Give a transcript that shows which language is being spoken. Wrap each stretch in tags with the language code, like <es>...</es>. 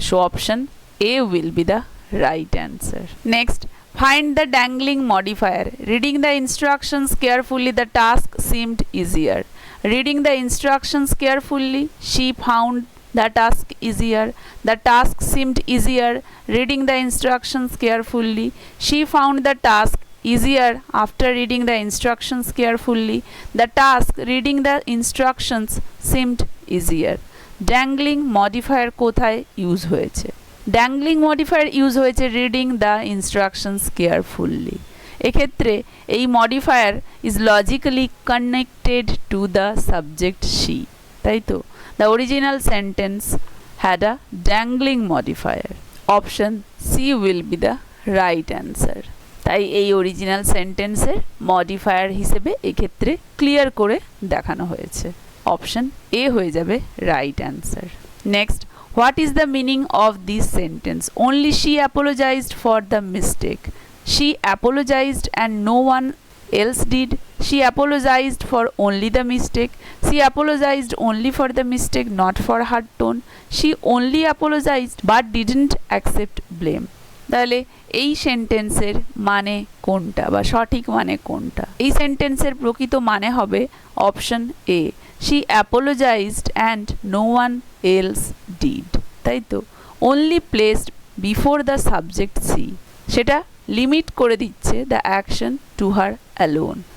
<en>So option A will be the right answer. Next, find the dangling modifier. Reading the instructions carefully the task seemed easier. Reading the instructions carefully she found the task easier. The task seemed easier. Reading the instructions carefully, she found the task easier after reading the instructions carefully. The task reading the instructions seemed easier.</en> <bn>Dangling modifier কোথায় use হয়েছে? Dangling modifier use হয়েছে</bn> <en>Reading the instructions carefully. এক্ষেত্রে এই modifier is logically connected to the subject she,</en> <bn>তাই তো?</bn> <en>The original sentence had a dangling modifier. Option C will be the right answer.</en> <bn>তাই এই original সেন্টেন্সের modifier হিসেবে এক্ষেত্রে ক্লিয়ার করে দেখানো হয়েছে।</bn> <en>option A</en> <bn>হয়ে যাবে</bn> <en>Right answer. Next, what is the meaning of this sentence? Only she apologized for the mistake. She apologized and no one else did. She apologized for only the mistake. She apologized only for the mistake, not for her tone. She only apologized but didn't accept blame.</en> <bn>তাহলে এই সেন্টেন্সের মানে কোনটা বা সঠিক মানে কোনটা? এই সেন্টেন্সের প্রকৃত মানে হবে option A,</bn> <en>she apologized and no one else did,</en> <bn>তাই তো?</bn> <en>only placed before the subject she,</en> <bn>সেটা লিমিট করে দিচ্ছে</bn> <en>The action to her alone.</en>